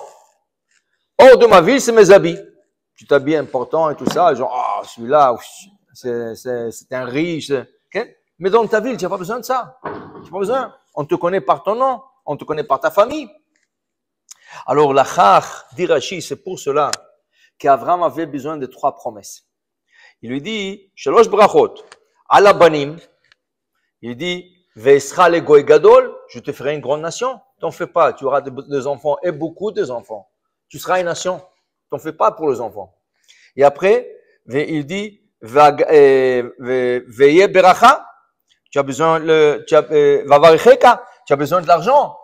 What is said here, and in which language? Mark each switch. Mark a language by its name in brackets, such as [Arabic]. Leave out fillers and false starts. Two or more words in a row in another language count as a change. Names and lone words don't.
[French] Hors de ma ville, c'est mes habits. Tu t'habilles important et tout ça, genre, ah, celui-là, c'est un riche. Okay? Mais dans ta ville, tu n'as pas besoin de ça. Tu n'as pas besoin. On te connaît par ton nom, on te connaît par ta famille. Alors, la chach, dit Rashi, c'est pour cela qu'Avraham avait besoin de 3 promesses. Il lui dit, [Hebrew] שלוש ברכות, על הבנים, [French] il dit, [Hebrew] ואעשך לגוי גדול, [French] je te ferai une grande nation. T'en fais pas, tu auras des enfants et beaucoup d'enfants. Tu seras une nation. T'en fais pas pour les enfants. Et après, il dit, [Hebrew] והיה ברכה, [French] tu as besoin Va'varecheka, tu as besoin de l'argent.